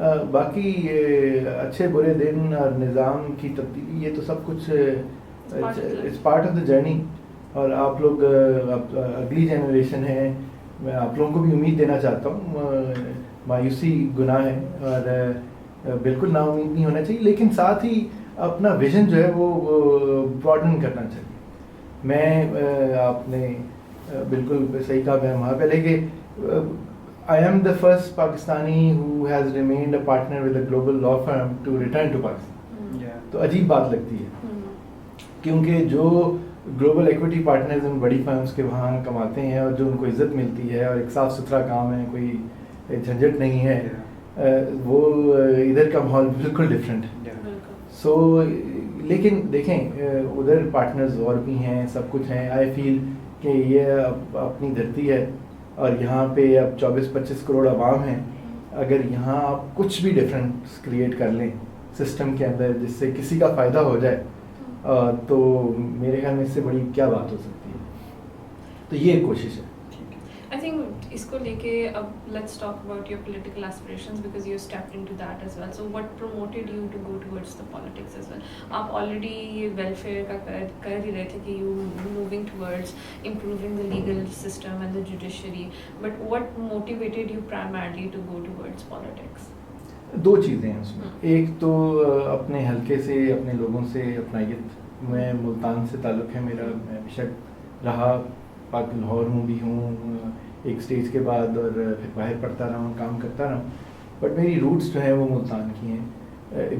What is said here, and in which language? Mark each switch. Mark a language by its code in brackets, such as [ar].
[ur] باقی اچھے برے دن اور نظام کی تبدیلی یہ تو سب کچھ [en] It's part of the journey. [ur] اور آپ لوگ اگلی جنریشن ہے, میں آپ لوگوں کو بھی امید دینا چاہتا ہوں. مایوسی گناہ ہے اور بالکل نا امید نہیں ہونا چاہیے, لیکن ساتھ ہی اپنا ویژن جو ہے وہ براڈن کرنا چاہیے. میں آپ نے بالکل صحیح کہا میں وہاں پہلے کہ [en] I am the first Pakistani who has remained a partner with a global law firm to return to Pakistan. [ur] تو عجیب بات لگتی ہے کیونکہ جو گلوبل ایکویٹی پارٹنرز ان بڑی فرمز کے وہاں کماتے ہیں اور جو ان کو عزت ملتی ہے اور ایک صاف ستھرا کام ہے, کوئی جھنجھٹ نہیں ہے, وہ ادھر کا ماحول بالکل ڈفرینٹ ہے. سو لیکن دیکھیں ادھر پارٹنرز اور بھی ہیں, سب کچھ ہیں. [en] I feel [ur] کہ یہ اپنی دھرتی ہے اور یہاں پہ اب 24-25 کروڑ عوام ہیں. اگر یہاں آپ کچھ بھی ڈفرینس کریٹ کر لیں سسٹم کے اندر جس سے کسی کا فائدہ ہو جائے, تو میرے خیال میں اس سے بڑی کیا بات ہو سکتی ہے. تو یہ ایک کوشش ہے. [en] I think [ur] اس کو لے کے اب [en] let's talk about your political aspirations because you stepped into that as well. So what promoted you to go towards the politics as well? [ur] آپ already welfare کا کر ہی رہے تھے کہ [en] you moving towards improving the legal system and the judiciary. But what motivated you primarily to go towards politics? [ur] 2 چیزیں ہیں اس میں. ایک تو اپنے حلقے سے, اپنے لوگوں سے اپنائیت. میں ملتان سے تعلق ہے میرا, میں بے شک رہا پاک لاہور ہوں بھی ہوں ایک سٹیج کے بعد, اور پھر باہر پڑھتا رہا ہوں, کام کرتا رہا ہوں, بٹ میری روٹس جو ہیں وہ ملتان کی ہیں.